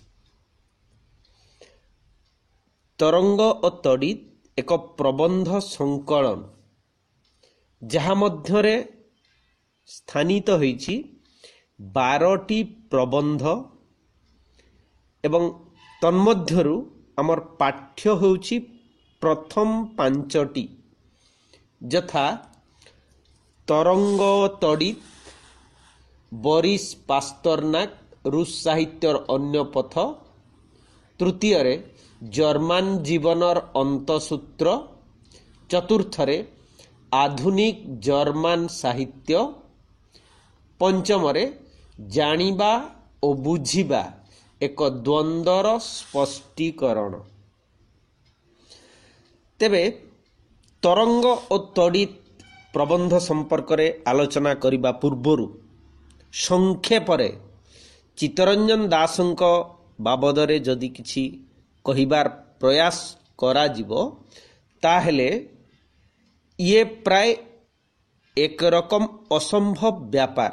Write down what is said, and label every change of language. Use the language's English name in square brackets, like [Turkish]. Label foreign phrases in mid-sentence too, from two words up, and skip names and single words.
[Odia] ତରଙ୍ଗ ଓ ତଡ଼ିତ ଏକ ପ୍ରବନ୍ଧ ସଙ୍କଳନ ଯହା ମଧ୍ୟରେ ସ୍ଥାନିତ ହୋଇଛି 12ଟି ପ୍ରବନ୍ଧ ଏବଂ ତନ୍ମଧ୍ୟରୁ ଆମର ପାଠ୍ୟ ହେଉଛି ପ୍ରଥମ 5ଟି ଯଥା ତରଙ୍ଗ ତଡ଼ିତ, ବୋରିସ ପାଷ୍ଟରନାକ, ରୁଷ ସାହିତ୍ୟର ଅନ୍ୟ ପଥ। ତୃତୀୟ ରେ ଜର୍ମାନ ଜୀବନର ଅନ୍ତଃସୂତ୍ର। ଚତୁର୍ଥ ରେ ଆଧୁନିକ ଜର୍ମାନ ସାହିତ୍ୟ। ପଞ୍ଚମ ରେ ଜାଣିବା ଓ ବୁଝିବା ଏକ ଦ୍ୱନ୍ଦ୍ୱର ସ୍ପଷ୍ଟୀକରଣ। ତେବେ ତରଙ୍ଗ ଓ ତଡ଼ିତ ପ୍ରବନ୍ଧ ସମ୍ପର୍କ ରେ ଆଲୋଚନା କରିବା ପୂର୍ବରୁ ସଂକ୍ଷେପ ରେ ଚିତ୍ତରଞ୍ଜନ ଦାସଙ୍କ ବାବଦରେ ଯଦି କିଛି କହିବାର ପ୍ରୟାସ କରା ଯିବ ତାହେଲେ ଏ ପ୍ରାୟ ଏକ ରକମ ଅସମ୍ଭବ ବ୍ୟାପାର।